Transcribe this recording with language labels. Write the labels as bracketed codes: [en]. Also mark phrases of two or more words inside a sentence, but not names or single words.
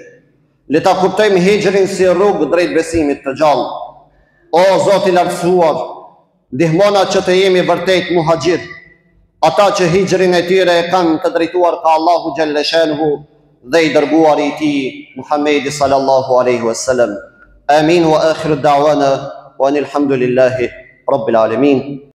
[sq] Le ta kuptojmë hijrin si rrugë drejt besimit të gjallë. O Zoti i lartësuar, ndihmona që të jemi vërtet muhaxhir, ata që hijrin e tyre e kanë të drejtuar ka Allahu [ar] جل شأنه [sq] dhe i dërguari i tij Muhamedi [ar] صلى الله عليه وسلم. آمين وآخر دعوانا والحمد لله رب العالمين.